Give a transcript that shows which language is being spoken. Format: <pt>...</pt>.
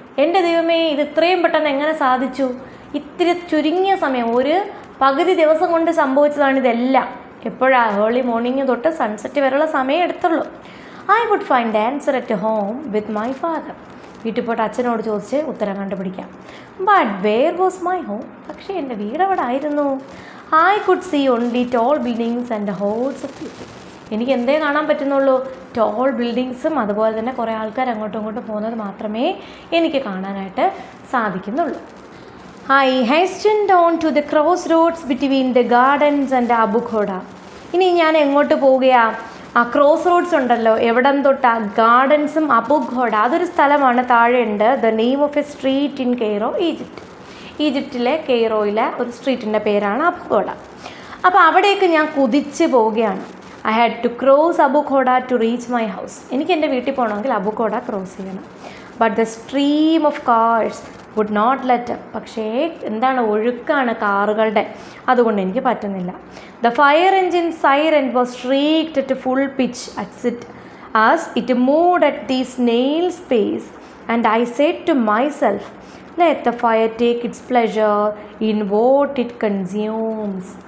<ml>എൻ്റെ ദൈവമേ, ഇത് ഇത്രയും പെട്ടെന്ന് എങ്ങനെ സാധിച്ചു? ഇത്തിരി ചുരുങ്ങിയ സമയം, ഒരു പകുതി ദിവസം കൊണ്ട് സംഭവിച്ചതാണ് ഇതെല്ലാം. എപ്പോഴാണ്? ഏർലി മോർണിംഗ് തൊട്ട് സൺസെറ്റ് വരെയുള്ള സമയം എടുത്തുള്ളൂ.</ml> <en>I would find the answer at home with my father.</en> <ml>വീട്ടിൽ പോയിട്ട് അച്ഛനോട് ചോദിച്ച് ഉത്തരം കണ്ടുപിടിക്കാം.</ml> <en>But where was my home?</en> <ml>പക്ഷേ എൻ്റെ വീട് അവിടെ ആയിരുന്നു.</ml> <en>I could see only tall buildings and hordes of people.</en> <ml>എനിക്ക് എന്തേ കാണാൻ പറ്റുന്നുള്ളൂ? ടോൾ ബിൽഡിങ്സും അതുപോലെ തന്നെ കുറേ ആൾക്കാർ അങ്ങോട്ടും ഇങ്ങോട്ടും പോകുന്നത് മാത്രമേ എനിക്ക് കാണാനായിട്ട് സാധിക്കുന്നുള്ളൂ.</ml> <en>I hastened on to the crossroads between the gardens and Abu Ghoda.</en> <ml>ഇനി ഞാൻ എങ്ങോട്ട് പോവുകയാണ്? ക്രോസ് റോഡ്സ് ഉണ്ടല്ലോ, എവിടം തൊട്ടാ? ഗാർഡൻസും അബു ഘോഡ, അതൊരു സ്ഥലമാണ്, താഴെയുണ്ട്.</ml> <en>the name of a street in Cairo,</en> <ml>ഈജിപ്തിലെ കെയ്റോയിലെ ഒരു സ്ട്രീറ്റിൻ്റെ പേരാണ് അബു ഘോഡ. അപ്പോൾ അവിടേക്ക് ഞാൻ കുതിച്ച് പോവുകയാണ്.</ml> <en>I had to cross Abu Ghoda to reach my house.</en> <ml>എനിക്ക് എൻ്റെ വീട്ടിൽ പോകണമെങ്കിൽ അബു ഘോഡ ക്രോസ് ചെയ്യണം.</ml> <en>But the stream of cars would not let.</en> <ml>പക്ഷേ ഒഴുക്കാണ് കാറുകളുടെ, അതുകൊണ്ട് എനിക്ക് പറ്റുന്നില്ല.</ml> <en>The fire engine siren was shrieked at full pitch as it moved at the snail's pace, and I said to myself, let the fire take its pleasure in what it consumes.</en>